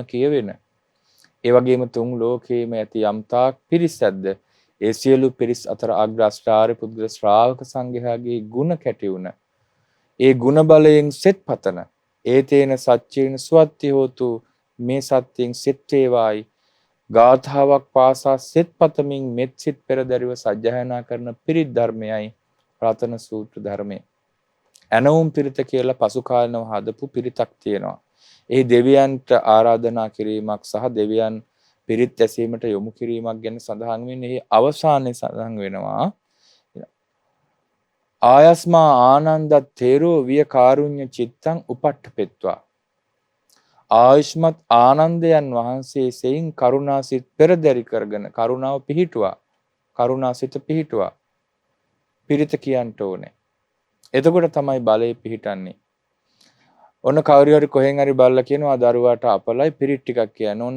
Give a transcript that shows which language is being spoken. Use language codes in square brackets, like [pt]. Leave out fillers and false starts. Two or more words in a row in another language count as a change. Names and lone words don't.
[si] කියවෙන ඒ වගේම තුන් ලෝකයේම ඇති යම්තාක් පිරිස් ඇද්ද ඒ සියලු පිරිස් අතර අග්‍ර අෂ්ටාර්ය පුද්ගල ශ්‍රාවක සංඝයාගේ ගුණ කැටි වුණ ඒ ගුණ බලයෙන් සෙත් පතන [pi] ඒතේන සච්චේන සුවත්ති හෝතු [si] මේ සත්‍යයෙන් සෙත් වේවායි ගාථාවක් පාසා සෙත් පතමින් මෙත් සිත් පෙරදරිව සජ්ජායනා කරන පිරිත් ධර්මයයි රතන සූත්‍ර ධර්මය. ඇනවුම් පිරිත කියලා පසු කාලනව හදපු පිරිතක් තියෙනවා. ඒ දෙවියන්ට ආරාධනා කිරීමක් සහ දෙවියන් පිරිත් ඇසීමට යොමු කිරීමක් ගැන සඳහන් වෙන්නේ. අවසානයේ සඳහන් වෙනවා [pi] ආයස්මා ආනන්ද තේරෝ විය කාරුණ්‍ය චිත්තං උපට්ඨපෙත්වා. [si] ආයුෂ්මත් ආනන්දයන් වහන්සේ සෙයින් කරුණාසිත පෙරදරි කරගෙන කරුණාව පිහිටුවා. කරුණාසිත පිහිටුවා. පිරිත කියන්න ඕනේ. එතකොට තමයි බලය පිහිටන්නේ. ඔන්න කවුරු හරි කොහෙන් හරි බල්ලා කියනවා දරුවාට අපලයි පිරිත් ටිකක් කියන්න ඕන.